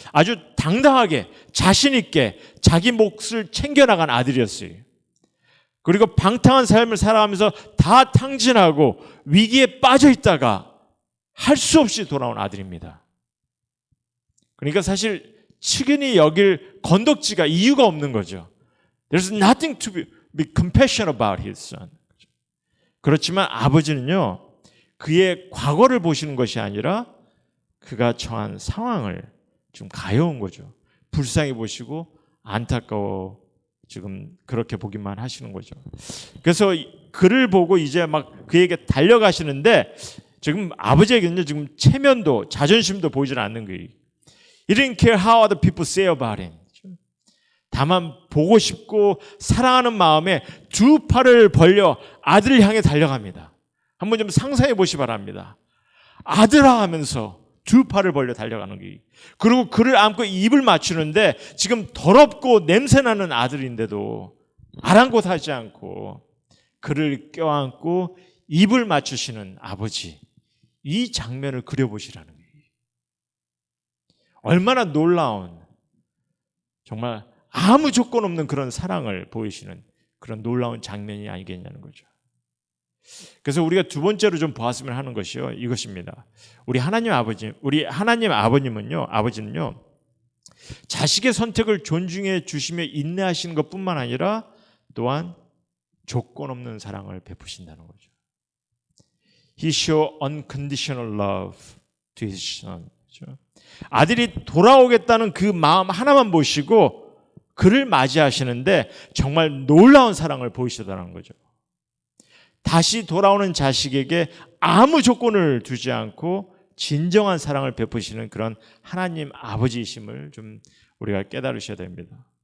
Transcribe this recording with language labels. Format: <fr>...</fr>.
<ko>아주 당당하게 자신 있게 자기 몫을 챙겨나간 아들이었어요. 그리고 방탕한 삶을 살아가면서 다 탕진하고 위기에 빠져 있다가 할 수 없이 돌아온 아들입니다. 그러니까 사실 측은히 여길 건덕지가 이유가 없는 거죠.</ko> <en>There's nothing to be compassionate about his son.</en> <ko>그렇지만 아버지는요, 그의 과거를 보시는 것이 아니라 그가 처한 상황을 좀 가여운 거죠. 불쌍히 보시고 안타까워 지금 그렇게 보기만 하시는 거죠. 그래서 그를 보고 이제 막 그에게 달려가시는데 지금 아버지에게는요, 지금 체면도 자존심도 보이지 않는 거예요.</ko> <en>He didn't care how other people say about him.</en> <ko>다만 보고 싶고 사랑하는 마음에 두 팔을 벌려 아들을 향해 달려갑니다. 한번 좀 상상해 보시 바랍니다. 아들아 하면서 두 팔을 벌려 달려가는 게. 그리고 그를 안고 입을 맞추는데 지금 더럽고 냄새나는 아들인데도 아랑곳하지 않고 그를 껴안고 입을 맞추시는 아버지. 이 장면을 그려보시라는 거예요. 얼마나 놀라운, 정말 아무 조건 없는 그런 사랑을 보이시는 그런 놀라운 장면이 아니겠냐는 거죠. 그래서 우리가 두 번째로 좀 보았으면 하는 것이요, 이것입니다. 우리 하나님 아버지는요, 자식의 선택을 존중해 주시며 인내하시는 것뿐만 아니라 또한 조건 없는 사랑을 베푸신다는 거죠.</ko> <en>He show unconditional love to his son.</en> <ko>아들이 돌아오겠다는 그 마음 하나만 보시고 그를 맞이하시는데 정말 놀라운 사랑을 보이시더라는 거죠. 다시 돌아오는 자식에게 아무 조건을 두지 않고 진정한 사랑을 베푸시는 그런 하나님 아버지이심을 좀 우리가 깨달으셔야 됩니다.</ko>